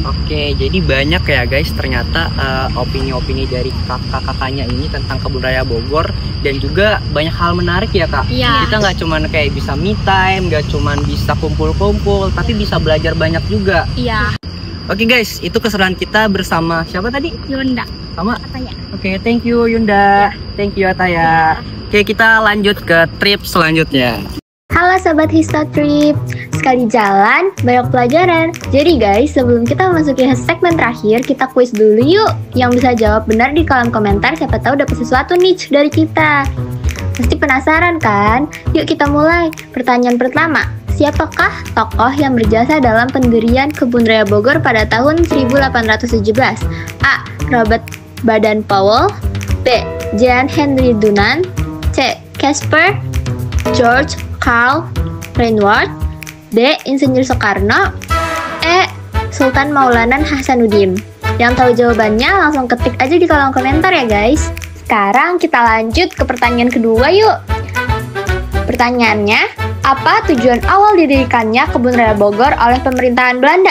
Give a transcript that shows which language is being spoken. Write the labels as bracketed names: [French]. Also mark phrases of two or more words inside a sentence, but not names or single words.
[Indonesian] Oke, jadi banyak ya guys ternyata opini-opini dari kakak-kakaknya ini tentang Kebun Raya Bogor, dan juga banyak hal menarik ya Kak. Iya. Kita nggak cuman kayak bisa [English] me time, [Indonesian] nggak cuman bisa kumpul-kumpul, tapi bisa belajar banyak juga. Iya. Oke guys, itu keseruan kita bersama siapa tadi? Yunda. Sama? Ataya. Oke, [English] thank you Yunda. Thank you Ataya. [Indonesian] Oke, kita lanjut ke trip selanjutnya. Halo Sobat Histotrip, sekali jalan, banyak pelajaran. Jadi guys, sebelum kita memasuki segmen terakhir, kita kuis dulu yuk. Yang bisa jawab benar di kolom komentar, siapa tahu dapat sesuatu nih dari kita. Pasti penasaran kan? Yuk kita mulai. Pertanyaan pertama, siapakah tokoh yang berjasa dalam pendirian Kebun Raya Bogor pada tahun 1817? A. Robert Baden-Powell, B. Jean Henry Dunant, C. Caspar George Karl Rainward, D. Insinyur Soekarno, E. Sultan Maulanan Hasanuddin. Yang tahu jawabannya langsung ketik aja di kolom komentar ya guys. Sekarang kita lanjut ke pertanyaan kedua yuk. Pertanyaannya, apa tujuan awal didirikannya Kebun Raya Bogor oleh pemerintahan Belanda?